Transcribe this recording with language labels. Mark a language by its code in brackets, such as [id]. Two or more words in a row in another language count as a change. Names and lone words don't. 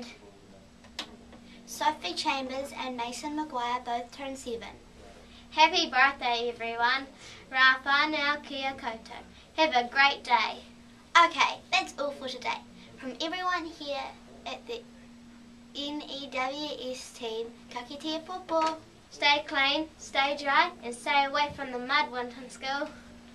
[en] Sophie Chambers and Mason Maguire both turn 7. Happy birthday everyone. Moana-nue-a-Ke. Have a great day. Okay, that's all for today. From everyone here at the N.E.W.S team, [mi] ka kite popo. [en] Stay clean, stay dry and stay away from the mud, Winton School.